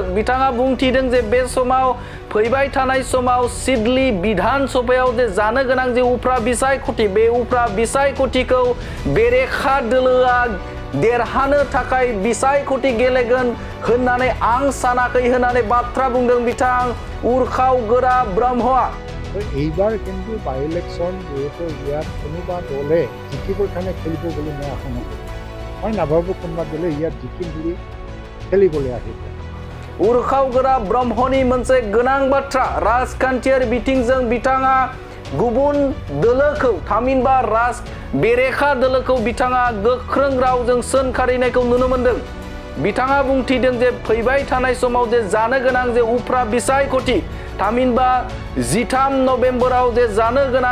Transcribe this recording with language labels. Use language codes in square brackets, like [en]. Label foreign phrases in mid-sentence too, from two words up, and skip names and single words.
[brx] बिथाङा बुंथिदों जे बे समाव फैबाय थानाय समाव सिडली बिधान सभायाव जे जानो गोनां जे उफ्रा बिसायख'थि बे उफ्रा बिसायख'थिखौ बेरेखा दोलोआ देरहानो थाखाय बिसायख'थि गेलेगोन होननानै आं सानाखै होननानै बाथ्रा बुंदों बिथां उरखावगोरा ब्रह्मआ। [as] এইবাৰ কিন্তু [en] by election [as] যেহেতু ইয়াত কোনোবা দলে জিকিবৰ কাৰণে খেলিব বুলি মই আশা নকৰোঁ। মই নাভাবোঁ কোনোবা দলে ইয়াত জিকিম বুলি খেলিবলৈ আহিব। [brx] उरखावगोरा ब्रह्मनि मोनसे गोनां बाथ्रा राजखान्थियारि बिथिंजों बिथाङा गुबुन दोलोखौ थामहिनबा बेरेखा दोलोखौ बिथाङा गोख्रों रावजों सोंखारिनायखौ नुनो मोनदों। बिथाङा बुंथिदों जे फैबाय थानाय समाव जे जानो गोनां जे उफ्रा बिसायख'थि थामहिनबा 13 नभेम्बराव जे जानो गोनां